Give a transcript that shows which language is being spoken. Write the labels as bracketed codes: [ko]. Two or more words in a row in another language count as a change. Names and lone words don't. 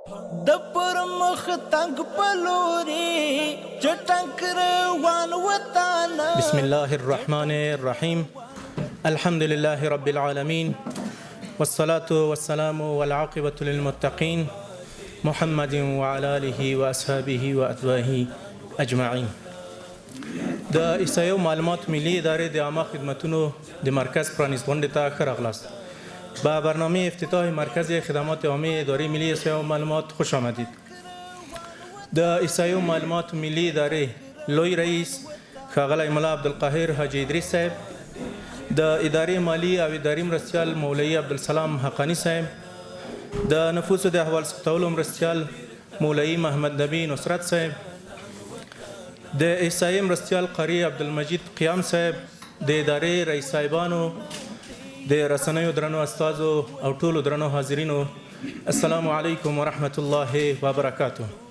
[ps] د پر مخ تنگ پلوري چټنک روان وطن. [ar] بسم الله الرحمن الرحيم. الحمد لله رب العالمين والصلاة والسلام والعاقبة للمتقين محمد وعلى آله وأصحابه وأتباعه أجمعين. [ps] د احصایو معلومات ملي ادارې د عامه خدمتونو د مرکز پرانیست غونډې ته ښه راغلاست. [fa] با برنامه افتتاح مرکز خدمات عامه اداره ملی احصایه و معلومات خوش آمدید. [ps] د احصایه و معلومات ملی اداره لوی رئیس ښاغلی ملا عبدالقاهر حاجي ادریس صاحب، د ادارې مالی او اداري مرستیال مولوي عبدالسلام حقانی صاحب، د نفوسو د احوال ثبتولو مرستیال مولوي محمد نبی نصرت صاحب، د احصایې مرستیال قاری عبدالمجید قیام صاحب، د ادارې رئیس صاحبانو، د رسنیو درنو استازو او ټولو درنو حاضرینو، [ar] السلام علیکم ورحمت الله وبرکاته.